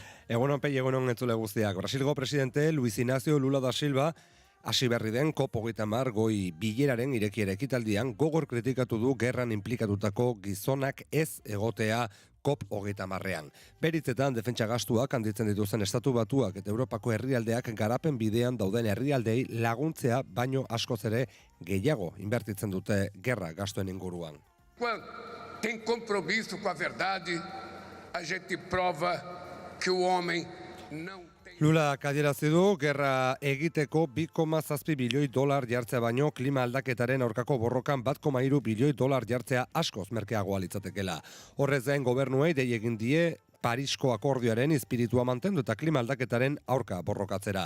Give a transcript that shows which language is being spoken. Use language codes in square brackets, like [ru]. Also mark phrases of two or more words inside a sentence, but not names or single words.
[eu] Egunon Pei, egunon entzule guztiak. Brasilgo presidente Luis Ignacio Lula da Silva Hasi berri den COP30 goi bileraren irekiera ekitaldian gogor kritikatu du gerran inplikatutako gizonak ez egotea COP30ean. Beritzetan defentsa gastuak handitzen dituzten Estatu Batuak eta Europako herrialdeak garapen bidean dauden herrialdei laguntzea baino askoz ere gehiago inbertitzen dute gerra gastuen inguruan. [pt] Quando tem compromisso com a verdade, a gente prova que o homem não [eu] Lula adierazi du gerra egiteko 2,7 bilioi dolar jartzea baino klima aldaketaren aurkako borrokan 1,3 bilioi dolar jartzea askoz merkeagoa litzatekeela. Horrez gain gobernuei dei egin die Parisko akordioaren espiritua mantendu eta klima aldaketaren aurka borrokatzera.